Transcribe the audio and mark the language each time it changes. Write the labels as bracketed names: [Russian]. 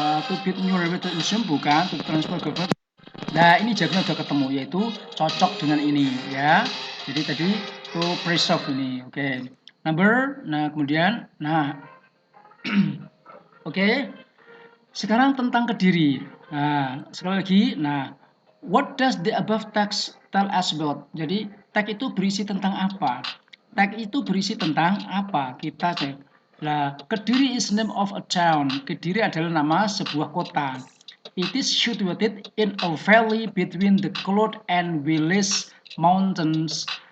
[English] To build new railway museum, [Indonesian] bukan, [English] to transfer government. [Indonesian] Nah, ini jawabnya udah ketemu, yaitu cocok dengan ini ya. Jadi tadi to preserve ini. Oke. Nah kemudian, oke. Sekarang tentang Kediri. Nah, sekali lagi, [English] what does the above text tell us about? [Indonesian] Jadi, teks itu berisi tentang apa? Teks itu berisi tentang apa? Kita cek. Nah, [English] Kediri is name of a town. [Indonesian] Kediri adalah nama sebuah kota. [English] It is situated in a valley between the Cloud and Willis Mountains.